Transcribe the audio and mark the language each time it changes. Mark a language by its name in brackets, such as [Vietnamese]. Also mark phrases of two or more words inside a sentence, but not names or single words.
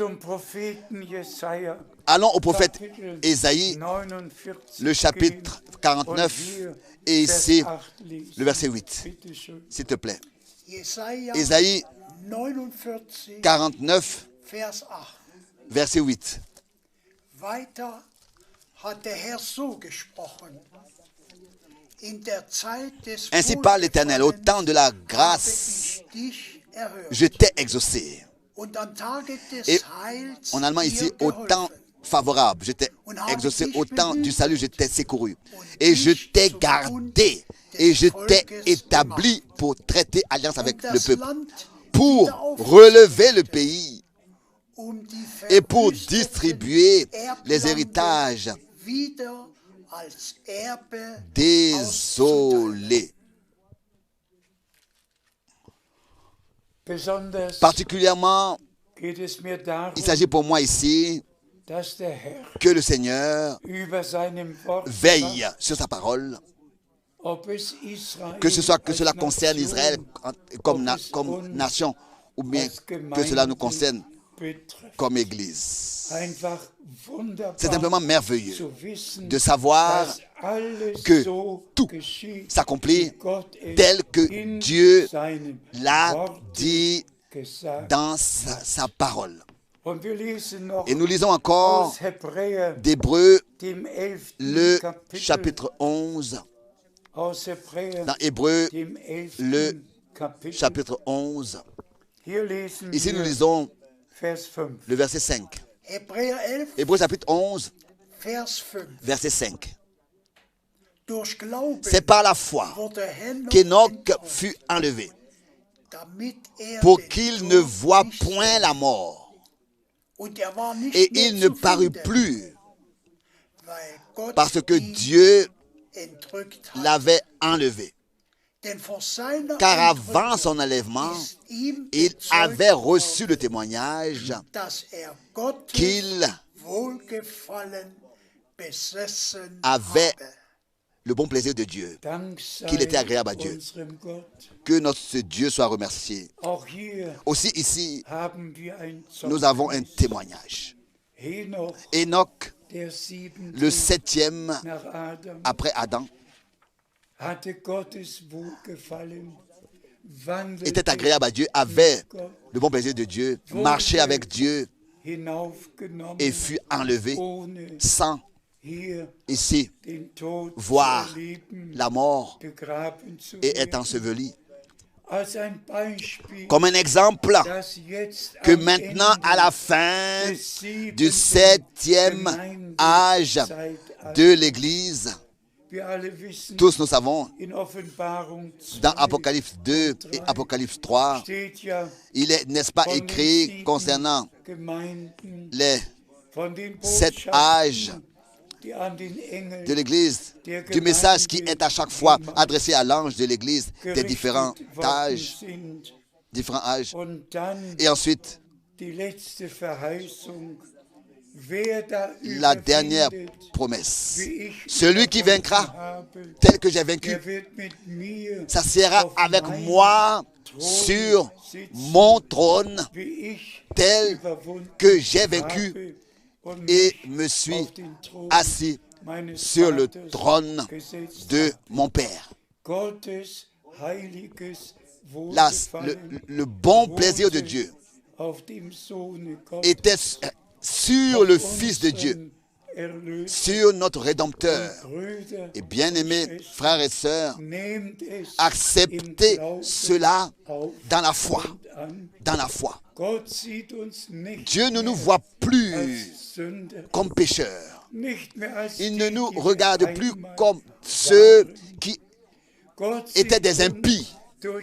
[French] Allons au prophète Ésaïe, le chapitre 49 et ici le verset 8. S'il te plaît. Ésaïe 49, [German] Vers 8. [French] verset 8. [German] Weiter hat der Herr so gesprochen. In der Zeit des [French] Ainsi parle l'Éternel, au temps de la grâce, [German] habe ich dich erhört. [French] je t'ai exaucé. [German] Und am Tage des [French] Et [German] Heils [French] en allemand [German] dir [French] ici, au temps [German] geholfen. [French] favorable, je t'ai exaucé, au temps du salut, je t'ai secouru. Et je t'ai gardé, et je t'ai établi pour traiter alliance avec [German] Und [French] le [German] das [French] peuple, [German] Land [French] pour [German] wieder aufrichten, [French] relever le pays [German] die [French] et pour [German] verwüsteten [French] distribuer les [German] Erblande [French] héritages [German] wieder als Erbe auszuteilen. [French] désolés. [German] Besonders [French] Particulièrement, [German] geht es mir darum, [French] il s'agit pour moi ici [German] dass der Herr [French] que le Seigneur [German] über seinem Wort [French] veille [German] wacht, [French] sur sa parole, [German] ob es Israel [French] que [German] als [French] cela concerne [German] Nation, [French] Israël comme [German] ob es [French] comme [German] uns [French] nation, ou bien [German] als [French] que cela nous [German] Gemeinde [French] concerne [German] betrifft. [French] comme Église. [German] Einfach wunderbar [French] C'est simplement merveilleux [German] zu wissen, [French] de savoir [German] dass alles [French] que [German] so [French] tout [German] geschieht, [French] s'accomplit [German] wie Gott es [French] tel que [German] in [French] Dieu [German] seinem [French] l'a [German] Wort [French] dit [German] gesagt. [French] dans sa parole. [German] Und wir lesen noch [French] Et nous lisons encore [German] aus Hebräer, [French] d'Hébreux, [German] dem 11. [French] le [German] Kapitel, [French] chapitre 11, [German] aus Hebräer, [French] dans Hébreux, [German] dem 11. [French] le [German] Kapitel. [French] chapitre 11. [German] Hier lesen [French] Ici, nous [German] wir [French] lisons [German] Vers 5. [French] le verset 5. [German] Hebräer 11, [French] Hébreux, chapitre 11, [German] Vers 5. [French] verset 5. [German] Durch Glauben [French] C'est par la foi [German] wurde Henoch [French] qu'Enoch [German] entrückt, [French] fut enlevé, [German] damit [French] pour [German] den [French] qu'il ne [German] Tod [French] voie [German] nicht [French] point la mort. [German] und er war nicht [French] Et [German] mehr [French] il ne [German] zu [French] parut [German] finden, [French] plus, [German] weil Gott [French] parce que [German] ihn [French] Dieu [German] entrückt hat. [French] l'avait enlevé. [German] Denn vor seiner [French] Car avant [German] Entrückung [French] son enlèvement, [German] ist ihm [French] il [German] bezeugt [French] avait reçu [German] worden, [French] le témoignage [German] dass Gottes [French] qu'il [German] Wohlgefallen besessen [French] avait [German] habe. [French] le bon plaisir de Dieu, [German] Dank sei [French] qu'il était agréable à Dieu. [German] unserem Gott. [French] Que notre Dieu soit remercié. [German] Auch hier [French] Aussi ici, [German] haben wir ein [French] nous avons un [German] Zeugnis. [French] témoignage. [German] Henoch, [French] Enoch, [German] der 7. [French] le 7e [German] nach Adam, [French] après Adam, [German] hatte Gottes Wohlgefallen, wandelte [French] était agréable à Dieu, avait [German] mit Gott, [French] le bon plaisir de Dieu, marchait avec Dieu [German] hinaufgenommen, [French] et fut enlevé [German] ohne [French] sans [German] hier [French] ici [German] den Tod [French] voir [German] zu erleben, [French] la mort [German] begraben zu [French] et être [German] werden. [French] enseveli. [German] Als ein Beispiel, [French] Comme un exemple [German] dass jetzt [French] que [German] am [French] maintenant, [German] Ende [French] à la fin [German] des [French] du 7e âge de l'Église, [German] wir alle wissen, [French] tous nous savons, [German] in Offenbarung [French] dans 2 Apocalypse 2 et Apocalypse 3, [German] steht ja [French] il est, n'est-ce pas, [German] von den [French] écrit 7 concernant [German] Gemeinden, [French] les [German] von den 7 Botschaften, [French] âges [German] die an den Engel [French] de l'Église, du message qui est à chaque fois adressé à l'ange de l'Église des différents [German] gerichtet worden [French] âges, [German] sind. Und dann [French] Et ensuite, [German] die letzte Verheißung, wer da [French] la dernière [German] überwindet, [French] promesse. [German] wie ich [French] Celui qui [German] überwunden [French] vaincra, [German] habe, [French] tel que j'ai vaincu, [German] der wird mit mir [French] s'assiera [German] auf [French] avec [German] meinem [French] moi [German] Thron [French] sur [German] sitzen, [French] mon trône, [German] wie ich [French] tel [German] überwunden [French] que j'ai vaincu [German] habe und [French] et [German] mich [French] me suis [German] auf den Thron [French] assis [German] meines [French] sur le [German] Vaters [French] trône [German] gesetzt [French] de [German] habe. [French] mon Père. [German] Gottes heiliges [French] Là, [German] Wohlgefallen [French] le bon plaisir de Dieu [German] auf dem Sohne Gottes, [French] était sur le [German] auf [French] Fils de Dieu, [German] unseren Erlöser. [French] sur notre Rédempteur. [German] Brüder, [French] Et bien-aimés frères et sœurs, [German] nehmt es [French] acceptez [German] im Glauben [French] cela [German] auf [French] dans la foi. [German] und an. [French] Dans la foi. [German] Gott sieht uns nicht [French] Dieu ne nous [German] mehr [French] voit plus [German] als Sünder, [French] comme pécheurs. [German] nicht mehr als [French] Il [German] die, [French] ne nous [German] die wir [French] regarde plus [German] einmal [French] comme ceux [German] waren. [French] qui [German] Gott [French] étaient [German] sieht [French] des [German] uns [French] impies. [German] durch